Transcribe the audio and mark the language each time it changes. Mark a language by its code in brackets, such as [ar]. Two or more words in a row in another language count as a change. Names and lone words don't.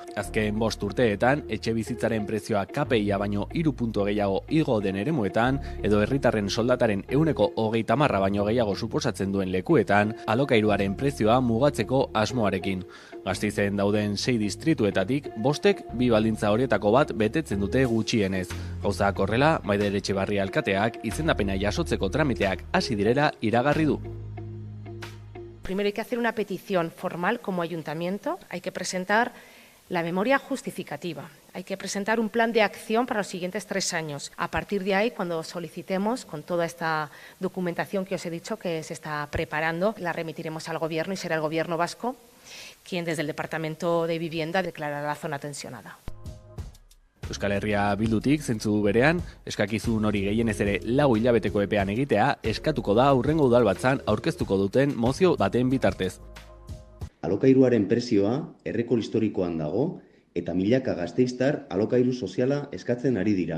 [eu] Azken 5 urteetan, etxebizitzaren prezioa KPIa baino 3 puntu gehiago igo den eremuetan, edo herritarren soldataren 30% baino gehiago suposatzen duen lekuetan, alokairuaren prezioa mugatzeko asmoarekin. Gasteizen dauden 6 distrituetatik, 5ek 2 baldintza horietako bat betetzen dute gutxienez. Gauzak horrela, Maider Etxebarria alkateak izendapena jasotzeko tramiteak hasi direla iragarri du. [es] Primero hay que hacer una petición formal como ayuntamiento, hay que presentar la memoria justificativa, hay que presentar un plan de acción para los siguientes 3 años. A partir de ahí, cuando solicitemos, con toda esta documentación que os he dicho que se está preparando, la remitiremos al Gobierno y será el Gobierno vasco quien desde el Departamento de Vivienda declarará la zona tensionada. [eu] Euskal Herria Bildutik zentzu berean, eskakizun hori gehienez ere 4 hilabeteko epean egitea eskatuko da hurrengo udalbatzan aurkeztuko duten mozio baten bitartez. Alokairuaren prezioa errekor historikoan dago eta milaka gasteiztar alokairu soziala eskatzen ari dira.